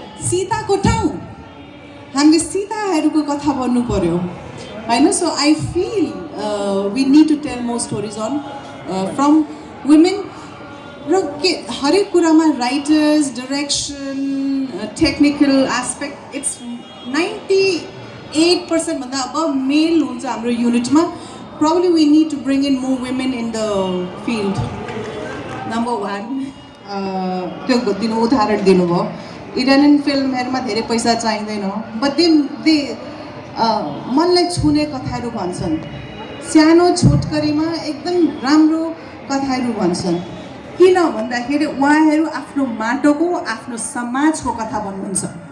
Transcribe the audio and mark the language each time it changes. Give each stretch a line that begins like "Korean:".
Nepali: Sita ko ठाउँ, हामीले सीताहरूको कथा भन्नु पर्यो हैन।
English: So I feel we need to tell more stories on from women.
Nepali: र हरेक कुरामा writers, direction, technical aspect, it's 98% भन्दा अब मेल हुन्छ हाम्रो युनिटमा।
English: probably we need to bring in more women in the field. Number one,
Nepali: त्यो दिनु उदाहरण दिनुभयो इरानियन फिल्महरूमा धेरै पैसा चाहिँदैन बट दे मनलाई छुने कथाहरू भन्छन् सानो छोटकरीमा एकदम राम्रो कथाहरू भन्छन् किन भन्दाखेरि उहाँहरू आफ्नो माटोको आफ्नो समाजको कथा भन्नुहुन्छ